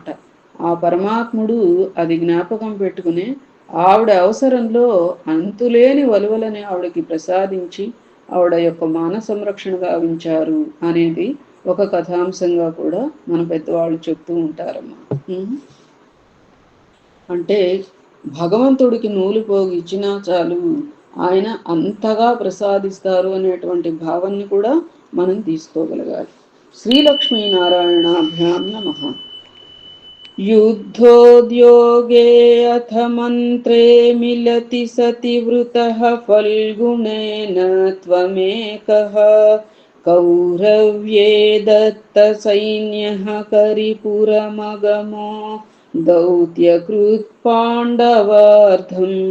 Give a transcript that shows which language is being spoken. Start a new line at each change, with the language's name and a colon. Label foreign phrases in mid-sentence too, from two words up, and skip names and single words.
Telugu: ఆ పరమాత్ముడు అది జ్ఞాపకం పెట్టుకుని ఆవిడ అవసరంలో అంతులేని వలువలని ఆవిడకి ప్రసాదించి ఆవిడ యొక్క మాన సంరక్షణ గావించారు అనేది ఒక కథాంశంగా కూడా మన పెద్దవాళ్ళు చెప్తూ ఉంటారమ్మా. అంటే భగవంతుడికి నూలు పోగు ఇచ్చినా చాలు, ఆయన అంతగా ప్రసాదిస్తారు అనేటువంటి భావాన్ని కూడా మనం తీసుకోగలగాలి.
Sanskrit: శ్రీలక్ష్మీనారాయణాభ్యాం నమః. युद्धोद्योगे अथ मन्त्रे मिलति सति वृतः फल्गुणेन त्वमेकः कौरव्ये दत्तसैन्यः करिपुरमगमो दौत्यकृत् पाण्डवार्थं